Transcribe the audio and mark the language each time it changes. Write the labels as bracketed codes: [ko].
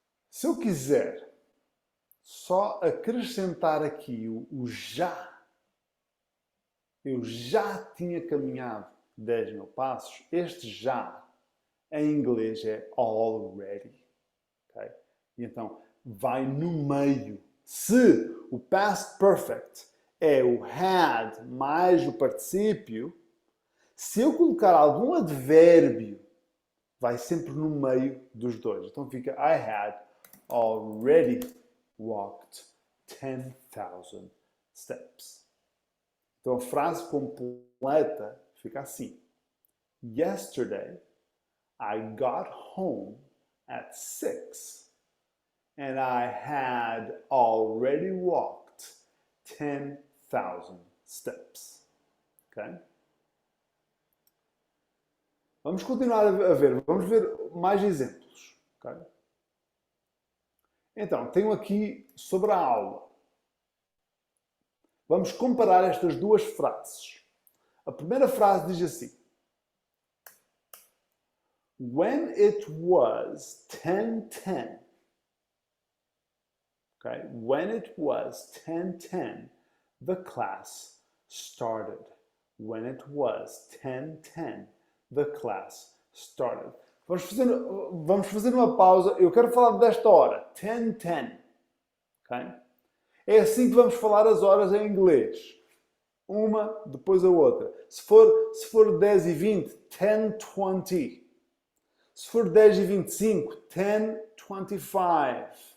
[pt] Se eu quiser só acrescentar aqui o já, eu já tinha caminhado 10,000 passos, este já, em inglês, é already. Okay? E então, vai no meio. Se o past perfect é o had mais o particípio, se eu colocar algum advérbio, vai sempre no meio dos dois. Então fica [en] I had already walked 10,000 steps. [pt] Então a frase completa fica assim. [en] Yesterday, I got home at 6 and I had already walked 10,000 steps. Okay? [pt] Vamos continuar a ver. Vamos ver mais exemplos. Okay? Então, tenho aqui sobre a aula. Vamos comparar estas duas frases. A primeira frase diz assim. [en] When it was 10:10. Okay? When it was 10:10, the class started. When it was 10:10, the class started. [pt] Vamos fazer uma pausa. Eu quero falar desta hora. 10:10. Okay? É assim que vamos falar as horas em inglês. Uma depois a outra. Se for 10:20, 10:20. Se for 10:25, 10:25.